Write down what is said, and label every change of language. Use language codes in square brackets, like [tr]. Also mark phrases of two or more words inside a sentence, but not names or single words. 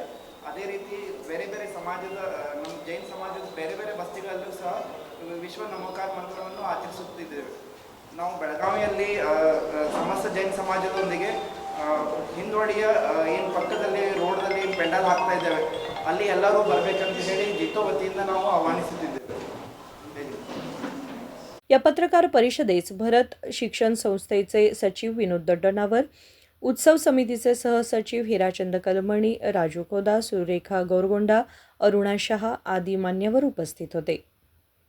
[kn] ಅದೇ ರೀತಿ ಬೇರೆ ಬೇರೆ ಸಮಾಜದ, ನಮ್ಮ ಜೈನ ಸಮಾಜದ ಬೇರೆ ಬೇರೆ ಬಸ್ತಿಗಳಲ್ಲೂ ಸಹ ವಿಶ್ವ ನಮೋಕಾರ ಮಂತ್ರವನ್ನು ಆಚರಿಸುತ್ತಿದ್ದೇವೆ. ನಾವು ಬೆಳಗಾವಿಯಲ್ಲಿ ಸಮಸ್ತ ಜೈನ ಸಮಾಜದೊಂದಿಗೆ ಹಿಂದುವಡಿಯ ಏನು ಪಕ್ಕದಲ್ಲಿ ರೋಡ್ದಲ್ಲಿ ಪೆಂಡಾಲ್ ಹಾಕ್ತಾ ಇದ್ದೇವೆ, ಅಲ್ಲಿ ಎಲ್ಲರೂ ಬರಬೇಕಂತ ಹೇಳಿ ಜಿತ್ತೋ ವತಿಯಿಂದ ನಾವು ಆಹ್ವಾನಿಸುತ್ತಿದ್ದೇವೆ. [mr] या पत्रकार परिषदेस भरत शिक्षण संस्थेचे सचिव विनोद दड्डनावर, उत्सव समितीचे सहसचिव हिराचंद कलमणी, राजू खोदा, सुरेखा गोरगोंडा, अरुणा शहा आदी मान्यवर उपस्थित होते.